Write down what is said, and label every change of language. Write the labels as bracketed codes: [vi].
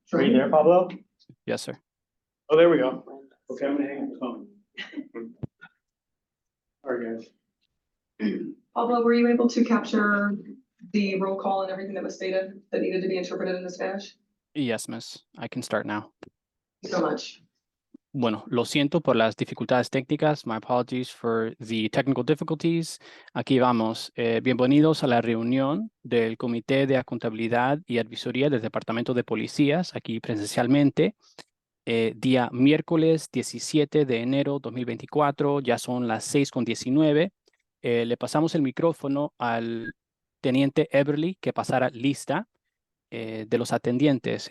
[en] Are you there, Pablo? Yes, sir. Oh, there we go. Okay, I'm gonna hang up the phone. All right, guys. Pablo, were you able to capture the roll call and everything that was stated that needed to be interpreted into Spanish? Yes, miss. I can start now. Thank you so much. [es] Bueno, lo siento por las dificultades técnicas. [en] My apologies for the technical difficulties. [es] Aquí vamos. Bienvenidos a la reunión del Comité de Contabilidad y Advisoría del Departamento de Policías, aquí presencialmente. Día miércoles 17 de enero 2024, ya son las 6:19. Le pasamos el micrófono al teniente Everly que pasara lista de los atendientes.